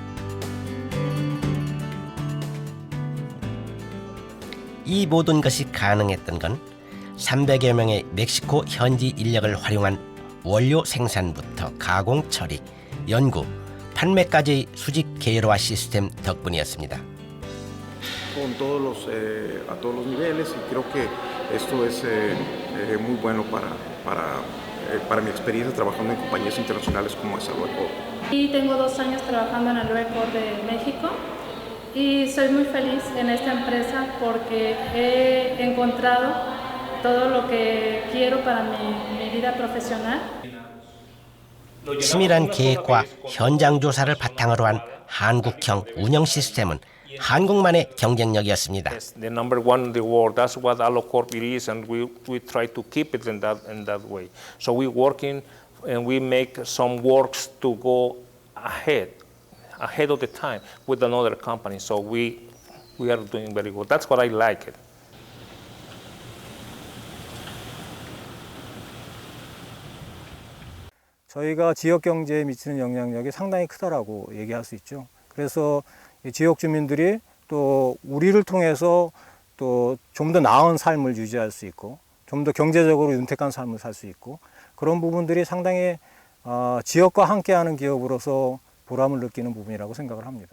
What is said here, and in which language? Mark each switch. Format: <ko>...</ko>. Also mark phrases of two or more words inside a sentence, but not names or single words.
<ko>이 모든 것이 가능했던 건 300여 명의 멕시코 현지 인력을 활용한 원료 생산부터 가공 처리, 연구, 판매까지의 수직 계열화 시스템 덕분이었습니다.</ko> <es>con a todos los niveles y creo que esto es muy bueno para mi experiencia trabajando en compañías internacionales como es Aloe Corp. Y tengo 2 años trabajando en Aloe Corp de México y soy muy feliz en esta empresa porque he encontrado todo lo que quiero para mi vida profesional.</es> <ko>치밀한 계획과 현장 조사를 바탕으로 한 한국형 운영 시스템은 한국만의 경쟁력이었습니다.</ko> <en>The number one in the world. That's what Aloe Corp is, and we try to keep it in that way. So we working and we make some works to go ahead of the time with another company. So we are doing very good. That's what I like it.</en> <ko>저희가 지역 경제에 미치는 영향력이 상당히 크다라고 얘기할 수 있죠. 그래서 지역 주민들이 또 우리를 통해서 또 좀 더 나은 삶을 유지할 수 있고 좀 더 경제적으로 윤택한 삶을 살 수 있고 그런 부분들이 상당히 지역과 함께하는 기업으로서 보람을 느끼는 부분이라고 생각을 합니다.</ko>